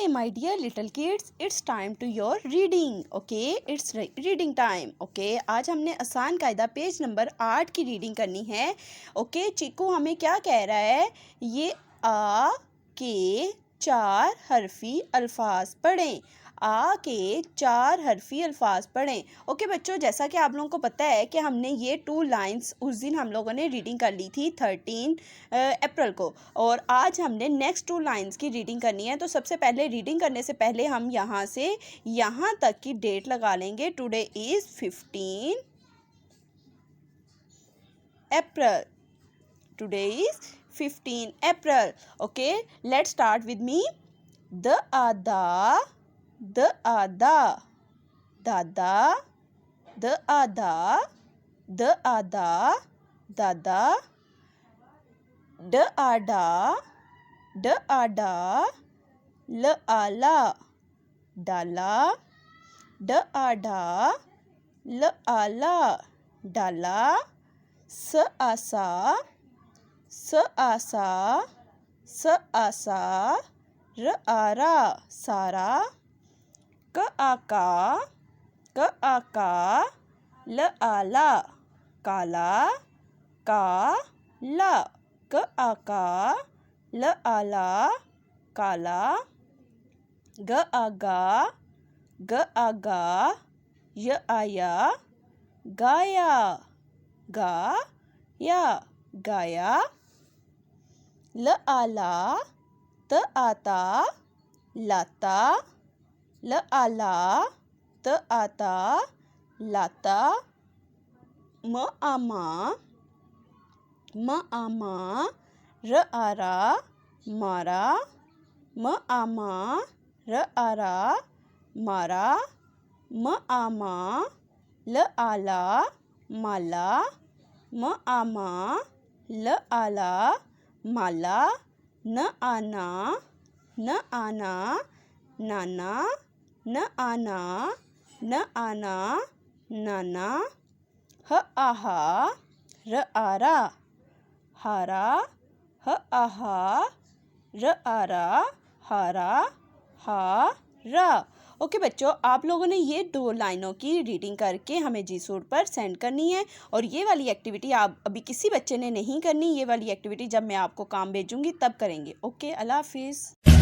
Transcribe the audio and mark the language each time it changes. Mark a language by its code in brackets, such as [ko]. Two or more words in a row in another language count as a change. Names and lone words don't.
[en] dear little kids, it's time to your reading. Okay, it's reading time. [hi] Okay, आज हमने आसान कायदा [en] page number [hi] 8 की रीडिंग करनी है. ओके, चीकू हमें क्या कह रहा है? ये आ के 4 हरफी अल्फाज पढ़ें. आ के 4 हरफी अल्फाज पढ़ें. ओके बच्चों, जैसा कि आप लोगों को पता है कि हमने ये 2 लाइंस उस दिन हम लोगों ने रीडिंग कर ली थी 13 अप्रैल को, और आज हमने [en] next 2 lines [hi] की रीडिंग करनी है. तो सबसे पहले रीडिंग करने से पहले हम यहाँ से यहाँ तक की डेट लगा लेंगे. [en] today is 15 April. today is 15 April. okay, let's start with me. [hi] द आदा, द आदा, दादा, द आदा, द आदा, दादा, ड आडा, ड आडा, ल आला, डाला, ड आडा, ल आला, डाला, स आसा, स आसा, स आसा, र आरा, सारा, क आका, क आका, ल आला, काला, का ला, क आका, ल आला, काला, ग आगा, ग आगा, य आया, गाया, गा या, गाया, ल आला, त आता, लाता, ल आला, त आता, लाता, म आमा, म आमा, र आरा, मारा, म आमा, र आरा, मारा, म आमा, ल आला, माला, म आमा, ल आला, माला, न आना, न आना, नाना, न आना, न आना, नाना, ह आहा, र आरा, हारा, ह आहा, र आरा, हारा, हारा. ओके बच्चों, आप लोगों ने ये 2 लाइनों की रीडिंग करके हमें जी सूट पर सेंड करनी है. और ये वाली एक्टिविटी आप अभी किसी बच्चे ने नहीं करनी. ये वाली एक्टिविटी जब मैं आपको काम भेजूंगी तब करेंगे.